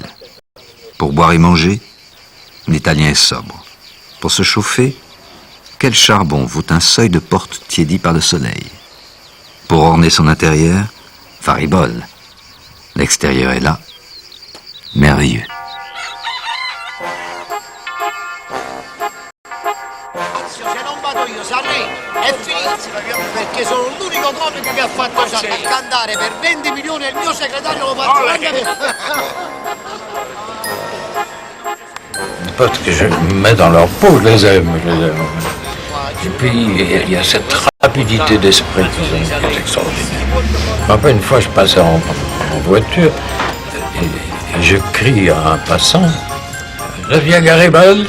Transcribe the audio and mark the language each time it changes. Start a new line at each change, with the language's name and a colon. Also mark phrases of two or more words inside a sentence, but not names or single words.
French: Pour boire et manger? L'Italien est sobre. Pour se chauffer? Quel charbon vaut un seuil de porte tiédi par le soleil? Pour orner son intérieur? Faribole. L'extérieur est là, merveilleux.
Italian: Se non vado io, Sarri, è finito, perché sono l'unico proprio che mi ha fatto cantare per 20 milioni e il mio segretario lo faccio anche per...
French: Parce que je me mets dans leur peau, je les aime. Et puis, il y a cette rapidité d'esprit qui est extraordinaire. Après, une fois, je passais en voiture et je crie à un passant, « Je viens Garibaldi !»